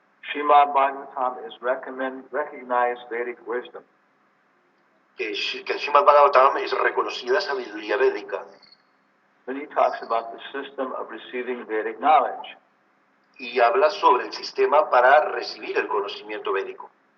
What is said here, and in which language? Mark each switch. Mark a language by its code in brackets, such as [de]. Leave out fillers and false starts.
[en] Srimad Bhagavatam is recognized Vedic wisdom. [es] que el Srimad Bhagavatam es reconocida sabiduría védica. [en] Then he talks about the system of receiving Vedic knowledge. [es] Y habla sobre el sistema para recibir el conocimiento védico.